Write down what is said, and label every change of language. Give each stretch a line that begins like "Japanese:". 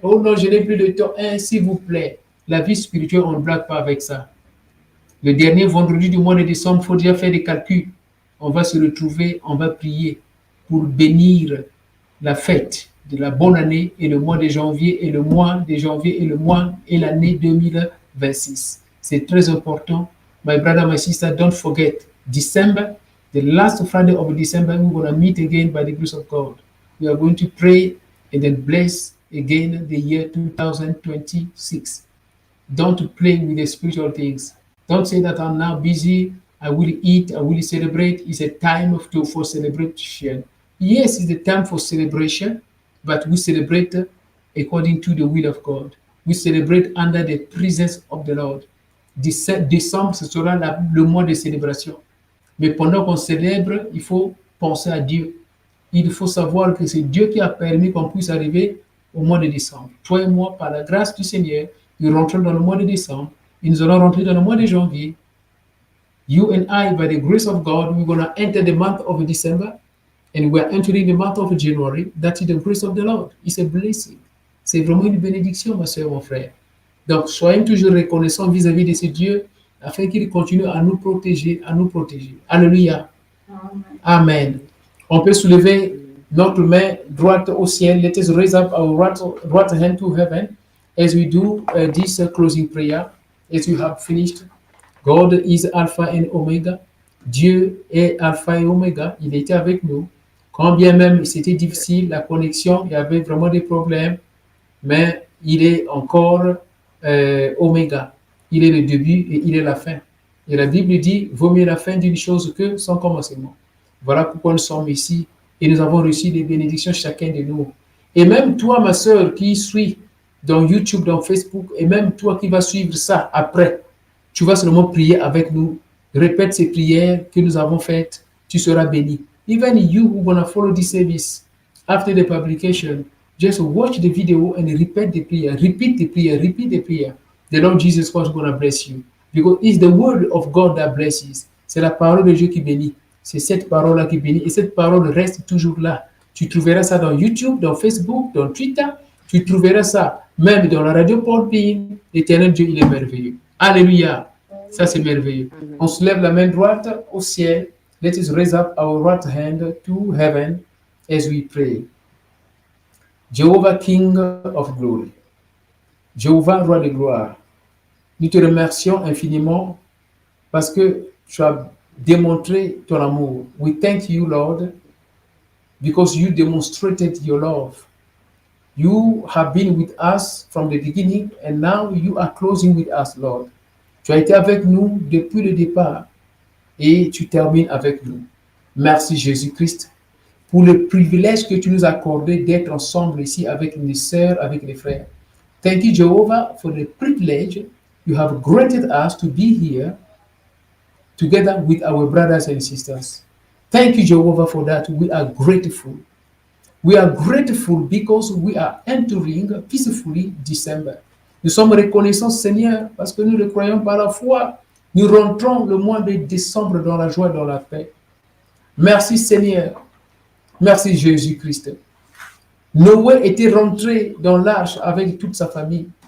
French: Oh non, je n'ai plus de temps. S'il vous plaît, la vie spirituelle, on ne blague pas avec ça. Le dernier vendredi du mois de décembre, il faut déjà faire des calculs. On va se retrouver, on va prier pour bénir la fête de la bonne année et le mois de janvier et le mois de janvier et le mois et l'année 2026. C'est très important.
English: My brother, my sister, don't forget, December, the last Friday of December, we're going to meet again by the grace of God. We are going to pray and then bless again the year 2026. Don't play with the spiritual things. Don't say that I'm now busy, I will eat, I will celebrate. It's a time for celebration. Yes, it's a time for celebration, but we celebrate according to the will of God. We celebrate under the presence of the Lord.
French: Décembre, ce sera le mois de célébration. Mais pendant qu'on célèbre, il faut penser à Dieu. Il faut savoir que c'est Dieu qui a permis qu'on puisse arriver au mois de décembre. Toi et moi, par la grâce du Seigneur, nous rentrons dans le mois de décembre et nous allons rentrer dans le mois de janvier.
English: You and I, by the grace of God, we're going to enter the month of December and we're entering the month of January. That is the grace of the Lord. It's a blessing.
French: C'est vraiment une bénédiction, ma soeur, mon frère. Donc, soyons toujours reconnaissants vis-à-vis de ce Dieu afin qu'il continue à nous protéger, Alléluia. Amen. On peut soulever notre main droite au ciel.
English: Let us raise up our right hand to heaven as we do this closing prayer, as we have finished. God is Alpha and Omega.
French: Dieu est Alpha et Omega. Il était avec nous. Quand bien même c'était difficile, la connexion, il y avait vraiment des problèmes, mais il est encore Oméga. Il est le début et il est la fin. Et la Bible dit, vaut mieux la fin d'une chose que son commencement. Voilà pourquoi nous sommes ici et nous avons reçu des bénédictions chacun de nous. Et même toi, ma sœur, qui suis dans YouTube, dans Facebook, et même toi qui vas suivre ça après, tu vas seulement prier avec nous. Répète ces prières que nous avons faites, tu seras béni.
English: Even you who gonna follow this service after the publication, just watch the video and repeat the prayer. Repeat the prayer. Repeat the prayer. The Lord Jesus Christ is gonna bless you because it's the word of God that blesses.
French: C'est la parole de Dieu qui bénit. C'est cette parole-là qui bénit et cette parole reste toujours là. Tu trouveras ça dans YouTube, dans Facebook, dans Twitter. Tu trouveras ça même dans la radio Podbean. L'Éternel Dieu, il est merveilleux. Alléluia. Ça, c'est merveilleux. On se lève la main droite au ciel.
English: Let us raise up our right hand to heaven as we pray. Jehovah, King of glory.
French: Jehovah, roi de gloire. Nous te remercions infiniment parce que tu as démontré ton amour.
English: We thank you, Lord, because you demonstrated your love. You have been with us from the beginning and now you are closing with us, Lord.
French: Tu as été avec nous depuis le départ et tu termines avec nous. Merci Jésus-Christ pour le privilège que tu nous as accordé d'être ensemble ici avec les sœurs, avec les frères.
English: Thank you, Jehovah, for the privilege you have granted us to be here together with our brothers and sisters. Thank you, Jehovah, for that. We are grateful. We are grateful because we are entering peacefully December.
French: Nous sommes reconnaissants, Seigneur, parce que nous le croyons par la foi. Nous rentrons le mois de décembre dans la joie, dans la paix. Merci, Seigneur. Merci, Jésus-Christ. Noé était rentré dans l'arche avec toute sa famille.